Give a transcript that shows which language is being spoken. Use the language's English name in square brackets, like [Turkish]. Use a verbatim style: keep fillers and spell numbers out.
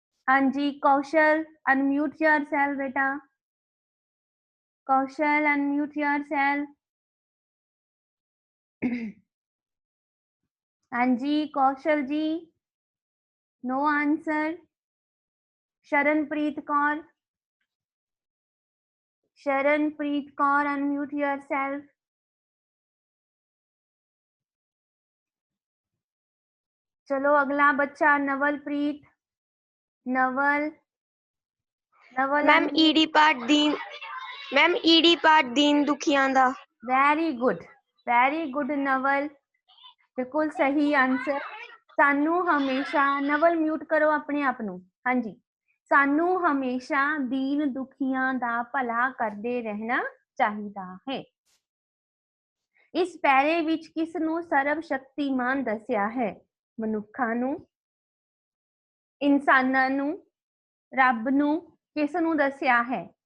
[English] ਹਾਂਜੀ Kaushal unmute yourself ਬੇਟਾ, Kaushal unmute yourself. ਹਾਂਜੀ Kaushal ji no answer. Sharanpreet Kaur, Sharanpreet Kaur unmute yourself. [Hindi] चलो अगला बच्चा Navalpreet, Naval Naval [Punjabi] ma'am ED part दीन मैम ईडी पार्ट दीन दुखियां दा। [English] very good, very good [Hindi] Naval, बिल्कुल सही आंसर। [Punjabi] ਸਾਨੂੰ ਹਮੇਸ਼ਾ ਨਵਲ ਮਿਊਟ ਕਰੋ ਆਪਣੇ ਆਪ ਨੂੰ। ਹਾਂਜੀ, ਸਾਨੂੰ ਹਮੇਸ਼ਾ ਦੀਨ ਦੁਖੀਆਂ ਦਾ ਭਲਾ ਕਰਦੇ ਰਹਿਣਾ ਚਾਹੀਦਾ ਹੈ। ਇਸ ਪੈਰੇ ਵਿੱਚ ਕਿਸ ਨੂੰ ਸਰਵ ਸ਼ਕਤੀਮਾਨ ਦੱਸਿਆ ਹੈ? ਮਨੁੱਖਾਂ ਨੂੰ, ਇਨਸਾਨਾਂ ਨੂੰ, ਰੱਬ ਨੂੰ, ਕਿਸ ਨੂੰ ਦੱਸਿਆ ਹੈ?